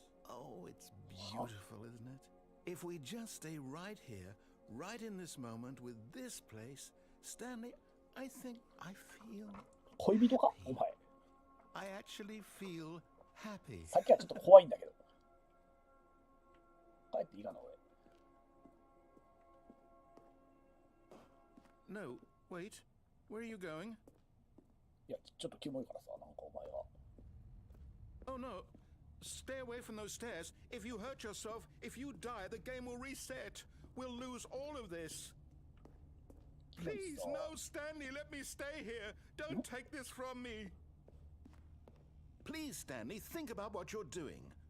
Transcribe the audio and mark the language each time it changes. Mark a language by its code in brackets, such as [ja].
[en] Oh, it's beautiful, isn't it? If we just stay right here, right in this moment with this place, Stanley, I think I feel... [ja] 恋人かお前。 I actually feel happy. さっきはちょっと怖いんだけど。帰っていいかな、俺。 [en] No, wait. Where are you going? [ja] いや、ちょっとキモいからさ、なんかお前が。 [en] Oh no. Stay away from those stairs. If you hurt yourself, if you die, the game will reset. We'll lose all of this. Please, no, Stanley, let me stay here. Don't take this from me. Please, Stanley, think about what you're doing.